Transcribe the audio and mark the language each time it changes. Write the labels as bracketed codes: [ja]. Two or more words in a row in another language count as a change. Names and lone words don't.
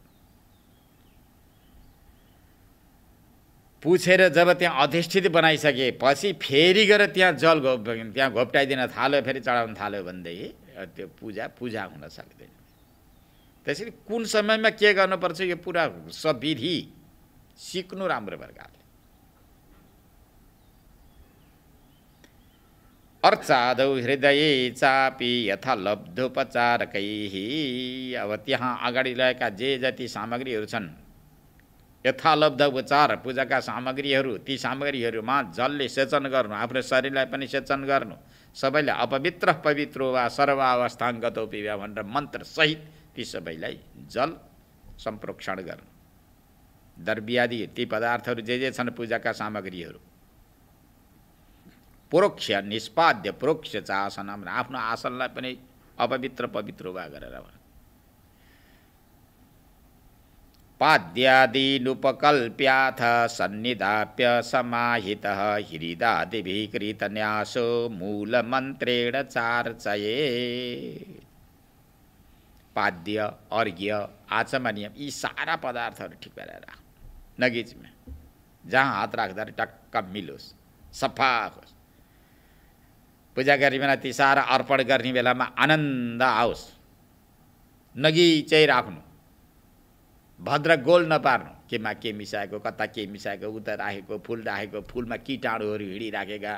[ne] पुछेर जब त्यहाँ अधिष्ठित बनाइसकेपछि फेरि गएर त्यहाँ जल त्यहाँ घोप्टाइदिन थाल्यो, फेरि चढाउन थाल्यो भनेदेखि त्यो पूजा हुन सक्दैन। त्यसैले कुन समयमा के गर्नुपर्छ यो पुरा सविधि सिक्नु राम्रो प्रकारले। [sa] अर्चादौ हृदये चापि यथा लब्धोपचारकैः। [ne] अब त्यहाँ अगाडि रहेका जे जति सामग्रीहरू छन्, यथालब्ध उपचार पूजाका सामग्रीहरू, ती सामग्रीहरूमा जलले सेचन गर्नु, आफ्नो शरीरलाई पनि सेचन गर्नु, सबैलाई [sa] अपवित्र पवित्र वा सर्वावस्थाङ्गतो पिबा [ne] भनेर मन्त्रसहित ती सबैलाई जल सम्प्रोक्षण गर्नु। द्रव्यादि ती पदार्थहरू जे छन् पूजाका सामग्रीहरू [sa] प्रोक्ष निष्पाद्य प्रोक्ष चासनम, [ne] आफ्नो आसनलाई पनि [sa] अपवित्र पवित्र वा गरेर पाद्यादिनुपकल्प्याथ सन्निधाप्य समाहितः हृदादिभिः कृतन्यासो मूलमन्त्रेण चार्चये। [ne] पाद्य, अर्घ्य, आचमनीय यी सारा पदार्थहरू ठिक गरेर नगिचमा जहाँ हात राख्दाखेरि टक्क मिलोस्, सफा होस्। पूजा गर्ने बेला ती सारा अर्पण गर्ने बेलामा आनन्द आओस्। नगिचै राख्नु, भद्र गोल नपार्नु, केमा के मिसाएको, कता के मिसाएको, उता राखेको फुल राखेको, फुलमा कीटाणुहरू हिँडिराखेका।